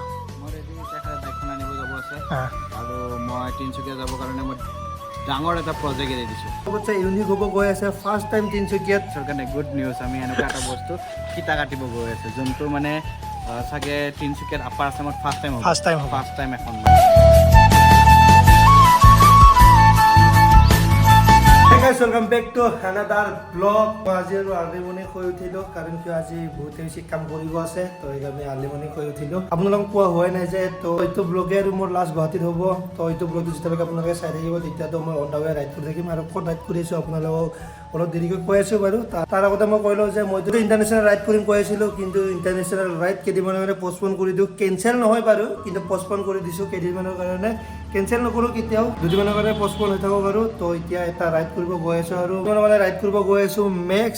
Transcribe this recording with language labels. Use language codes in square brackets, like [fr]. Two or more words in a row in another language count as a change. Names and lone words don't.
[as] মই ৰেডি এতিয়া বাইকখন আনিব যাব আছে আৰু মই তিনিচুকীয়া যাবৰ কাৰণে মই ডাঙৰ এটা প্ৰজেক্ট এৰি দিছোঁ চবতছে ইউনিক হ'ব গৈ আছে [en] first time [as] তিনিচুকীয়াত কাৰণে [en] good news [as] আমি এনেকুৱা এটা বস্তু ফিতা কাটিব গৈ আছোঁ যোনটো মানে চাগে তিনিচুকীয়াত আপাৰ আছামত [en] first time [as] এখন [en] welcome back to another blog [as] আজ [en] early morning [as] শুই উঠিলো কাৰণ কিয় আজি বহুতে বেছি কাম কৰিব আছে তো এইকাৰণে [en] early morning [as] শুই উঠিলো আপোনালোকক কোৱা হোৱাই নাই যে তো এইটো ব্লগে আৰু মোৰ লাষ্ট গুৱাহাটীত হ'ব তো এইটো ব্লগটো যেতিয়ালৈকে আপোনালোকে চাই থাকিব তেতিয়াতো মই [en] on the way [as] ৰাইড কৰি থাকিম আৰু ক'ত ৰাইড কৰি আছোঁ আপোনালোকক অলপ দেৰিকৈ কৈ আছোঁ বাৰু তাৰ আগতে মই কৈ লওঁ যে মইতো [en] international ride [as] কৰিম কৈ আছিলোঁ কিন্তু [en] international ride [as] কেইদিনমানৰ কাৰণে পষ্টপন কৰি দিওঁ কেঞ্চেল নহয় বাৰু কিন্তু পষ্টপন কৰি দিছোঁ কেইদিনমানৰ কাৰণে কেঞ্চেল নকৰোঁ কেতিয়াও দুদিনমানৰ কাৰণে পষ্টপন হৈ থাকক আৰু তো এতিয়া এটা ৰাইড কৰিব গৈ আছোঁ আৰু মানে ৰাইড কৰিব গৈ আছোঁ মেক্স